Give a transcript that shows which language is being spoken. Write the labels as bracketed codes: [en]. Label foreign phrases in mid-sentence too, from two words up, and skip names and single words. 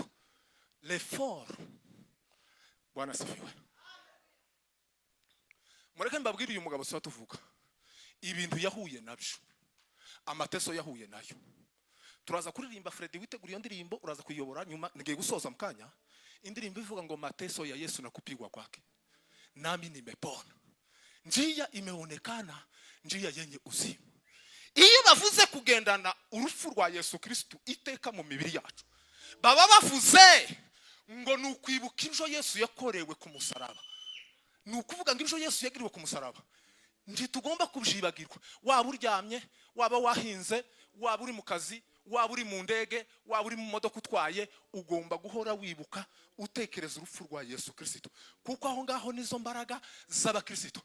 [sw] L'effort. Bwana asifiwe. [rw] Mureke mbabwire uyu mugabo tuza tuvuga ibintu yahuye nabyo, amateso yahuye nayo. Turaza kuririmba Fredy witegura iyo ndirimbo, uraza kuyobora nyuma ngiye gusoza mukanya. Indirimbo ivuga ngo [sw] mateso ya Yesu na kupigwa kwake nami nimepona, njia imeonekana, njia yenye uzima. [rw] Iyo bavuze kugendana urupfu rwa Yesu Kristo iteka mu mibiri yacu, baba bavuze ngo nukwibuka injo Yesu yakorewe ku musaraba. Nukuvuga ngo injo Yesu yagiriwe ku musaraba ntitugomba kubyibagirwa. Waba uryamye, waba wahinze, waba uri mu kazi, waba uri mu ndege, waba uri mu modoka utwaye, ugomba guhora wibuka utekereza urupfu rwa Yesu Kristo, kuko aho ngaho nizo mbaraga z'abakristo.